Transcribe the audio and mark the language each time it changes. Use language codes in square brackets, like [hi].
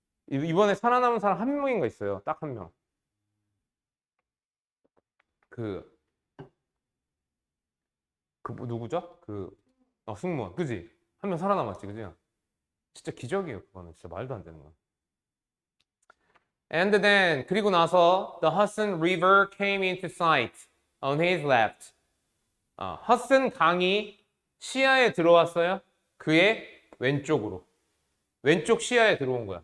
[ko] 이번에 살아남은 사람 한 명인가 있어요. 딱 한 명. 그 누구죠? 승무원. 그지? 한 명 살아남았지, 그지? 진짜 기적이에요, 그거는. 진짜 말도 안 되는 거야. [en] And then [ko] 그리고 나서 [en] the Hudson River came into sight on his left. [ko] 허슨 강이 시야에 들어왔어요. 그의 왼쪽으로. 왼쪽 시야에 들어온 거야.